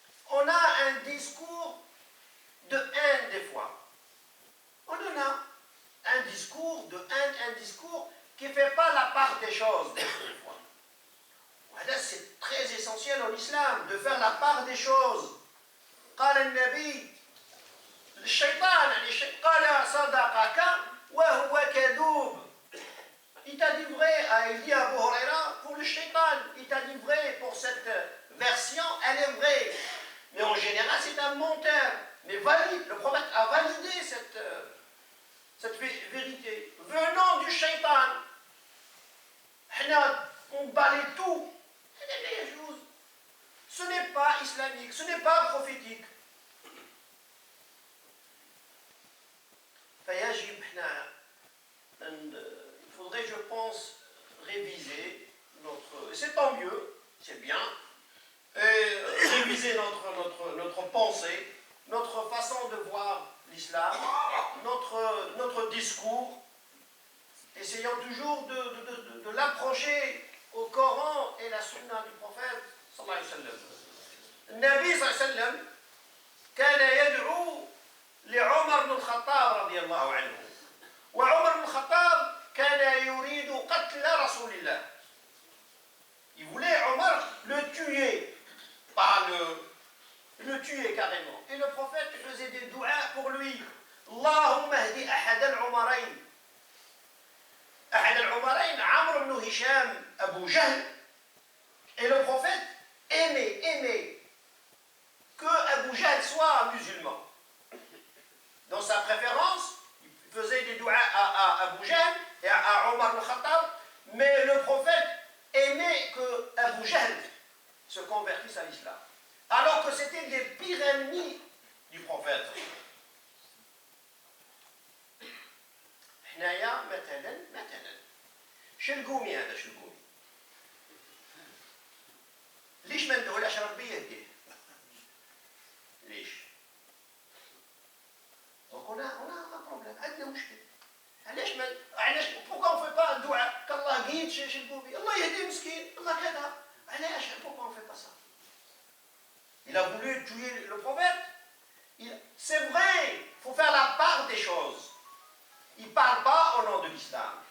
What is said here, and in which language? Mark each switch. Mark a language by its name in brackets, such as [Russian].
[French] On a un discours de haine des fois. On en a un discours de haine, un discours qui ne fait pas la part des choses des fois. Voilà, c'est très essentiel en islam de faire la part des choses. [Arabic] قال النبي الشيطان قال صدقك وهو كذوب. [French] Il t'a dit vrai, il dit à Abu Huraira, pour le shaitan, il t'a dit vrai pour cette version, elle est vraie. Mais en général, c'est un menteur. Mais valide, le prophète a validé cette vérité. Venant du shaitan, on balaye tout. Ce n'est pas islamique, ce n'est pas prophétique. Il faudrait, je pense, réviser notre... C'est tant mieux, c'est bien, et réviser notre pensée, notre façon de voir l'islam, notre discours. Essayons toujours de l'approcher au Coran et la Sunna du prophète sallallahu alayhi wa sallam. [Arabic] النبي صلى الله عليه وسلم كان يدعو لعمر بن الخطاب رضي الله عنه وعمر بن الخطاب كان يريد قتل رسول الله. [French] Il voulait Omar le tuer, pas le tuer carrément. Et le prophète faisait des douas pour lui. [Arabic] اللهم اهدي أحد العمرين. أحد العمرين عمرو بن هشام أبو جهل. [French] Et le prophète aimait que Abu Jahl soit musulman. Dans sa préférence, il faisait des douas à Abu Jahl et à Omar al-Khattab, mais le prophète aimait que Abu Jahl se convertisse à l'islam. Alors que c'était les pires ennemis du prophète. [Arabic] حنايا مثلا شلقومي هذا شلقومي ليش ما ندهولاش ربي يهديه؟ ليش؟ [French] Donc on a un problème, [Arabic] عندنا مشكل. علاش [French] pourquoi on fait pas un dua qu'Allah guide chez [Arabic] القومي؟ الله يهدي مسكين، الله كذا. علاش [French] pourquoi on fait pas ça? Il a voulu tuer le prophète. C'est vrai, il faut faire la part des choses. Il ne parle pas au nom de l'islam.